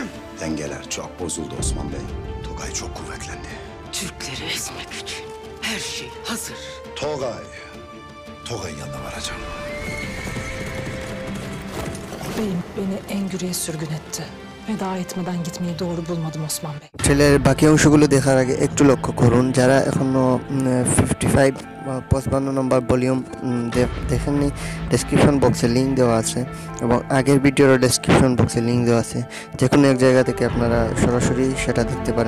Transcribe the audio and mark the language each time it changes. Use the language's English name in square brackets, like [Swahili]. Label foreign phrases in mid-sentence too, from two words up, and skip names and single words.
[Turkish] Dengeler çok bozuldu Osman Bey. Togay çok kuvvetlendi. Türkleri ezmek için her şey hazır. Togay'ın yanına varacağım. Beyim beni Engür'e sürgün etti. Veda etmeden gitmeyi doğru bulmadım Osman Bey. [Bangla] ট্রেলের বাকি অংশগুলো দেখার আগে একটু লক্ষ্য করুন, যারা এখনও 55 55 নম্বর ভলিউম দেখেননি, ডেসক্রিপশন বক্সে লিঙ্ক দেওয়া আছে এবং আগের ভিডিওর ডেসক্রিপশন বক্সে লিঙ্ক দেওয়া আছে। যে কোনো এক জায়গা থেকে আপনারা সরাসরি সেটা দেখতে পারেন।